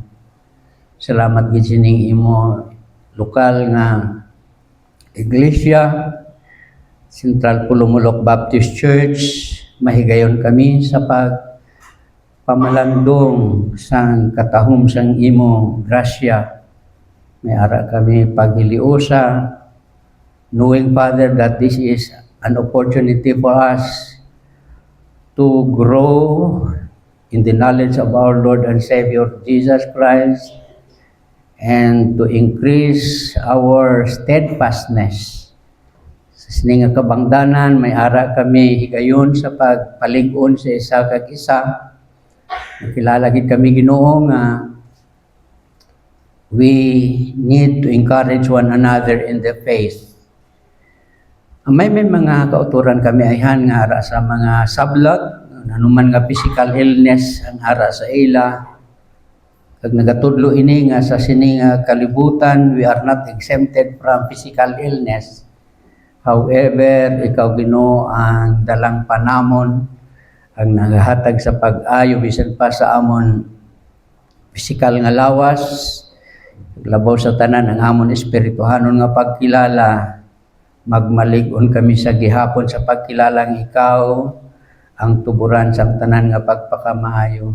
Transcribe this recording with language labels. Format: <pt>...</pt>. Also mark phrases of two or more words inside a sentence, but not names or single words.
<hil>Salamat gid sining imo lokal nga iglesia, Central Pulumulok Baptist Church. Mahigayon kami sa pagpamalandong sang katahom sang imo grasya. May ara kami paghiliusa,</hil> <en>knowing Father that this is an opportunity for us to grow in the knowledge of our Lord and Savior Jesus Christ, and to increase our steadfastness.</en> <hil>Sa sining nga kabangdanan, may ara kami higayon sa pagpalig-on sa isa kag isa. Nakilala gid kami Ginoo nga</hil> <en>we need to encourage one another in the faith.</en> <hil>May mga kauturan kami ayhan nga ara sa mga sablag, anuman nga</hil> <en>physical illness</en> <hil>ang ara sa ila. Kag nagatudlo ini nga sa sini nga kalibutan,</hil> <en>we are not exempted from physical illness. However,</en> <hil>ikaw Ginoo ang dalang panamon, ang nagahatag sa pag-ayo bisan pa sa amon physical nga lawas, labaw sa tanan ang amon espirituhanon nga pagkilala. Magmalig-on kami sa gihapon sa pagkilalang ikaw ang tuburan sa tanan nga pagpakamaayo.</hil>